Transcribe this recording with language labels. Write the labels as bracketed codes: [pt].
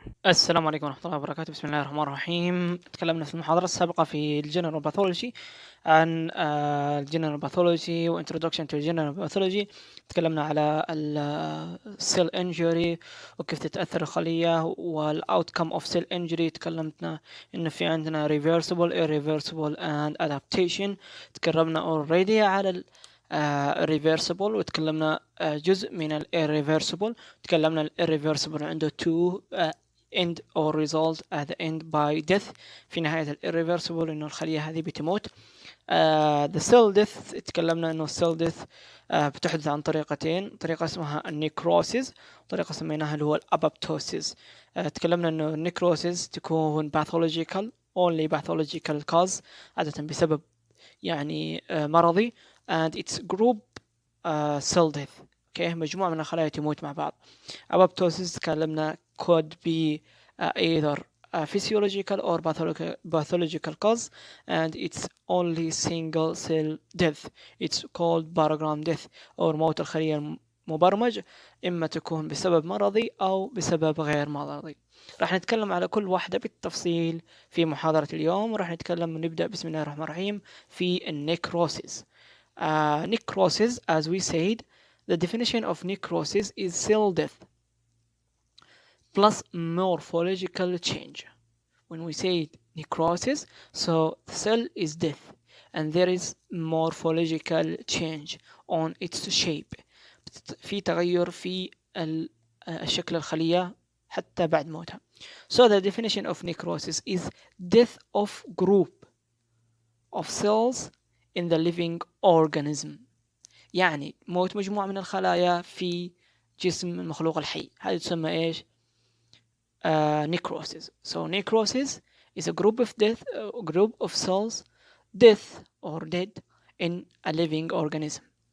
[ar] السلام عليكم ورحمة الله وبركاته. بسم الله الرحمن الرحيم. تكلمنا في المحاضرة السابقة في الجنرال باثولوجي عن الجنرال باثولوجي وانترودكشن تو الجنرال باثولوجي. تكلمنا على السيل انجري وكيف تتأثر الخلية والاوتكم اوف سيل انجري. تكلمنا انه في عندنا [en] reversible irreversible and adaptation. [ar] تكلمنا already على irreversible وتكلمنا جزء من ال irreversible. تكلمنا ال [en] irreversible [ar] عنده [en] two end or result at the end by death. [ar] في نهاية ال irreversible إنه الخلية هذه بتموت. [en] the cell death [ar] تكلمنا إنه cell death بتحدث عن طريقتين، طريقة اسمها necrosis، طريقة سميناها اللي هو apoptosis. تكلمنا إنه [en] necrosis تكون pathological only pathological cause، [ar] عادة بسبب يعني مرضي، [en] and its group cell death. [ar] اوكي، مجموعة من الخلايا تموت مع بعض. [en] apoptosis تكلمنا could be either physiological or pathological cause, and it's only single cell death. It's called barogram death or [ar] موت الخلية المبرمج، إما تكون بسبب مرضي أو بسبب غير مرضي. راح نتكلم على كل واحدة بالتفصيل في محاضرة اليوم، وراح نتكلم ونبدأ بسم الله الرحمن الرحيم في النيكروسيس. [en] Necrosis, as we said, the definition of necrosis is cell death plus morphological change. When we say necrosis, so the cell is death and there is morphological change on its shape. [ar] في تغير في الشكل الخلية حتى بعد موتها. [en] So the definition of necrosis is death of group of cells in the living organism. [ar] يعني موت مجموعة من الخلايا في جسم المخلوق الحي، هذه تسمى ايش؟ necrosis. [en] So necrosis is a group of cells death or dead in a living organism.